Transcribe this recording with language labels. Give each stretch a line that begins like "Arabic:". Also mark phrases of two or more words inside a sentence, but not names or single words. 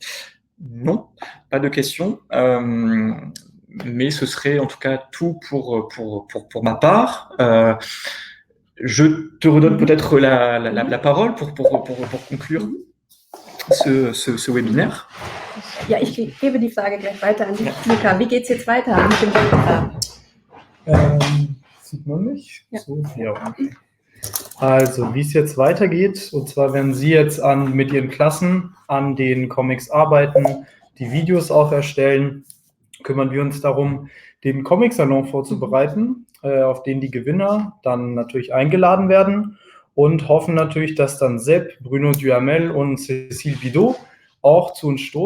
French: Non, pas de questions. Mais ce serait en tout cas tout pour ma part. Je te redonne peut-être la parole pour conclure ce webinaire.
German: Ja, ich gebe die Frage gleich weiter an dich, Luca. Wie geht es jetzt weiter mit dem Webinar? Sieht man mich? Ja. So, ja. Also, wie es jetzt weitergeht, und zwar wenn Sie jetzt mit Ihren Klassen an den Comics arbeiten, die Videos auch erstellen, kümmern wir uns darum, den Comic-Salon vorzubereiten, auf den die Gewinner dann natürlich eingeladen werden und hoffen natürlich, dass dann Sepp, Bruno Duhamel und Cécile Bidot auch zu uns stoßen.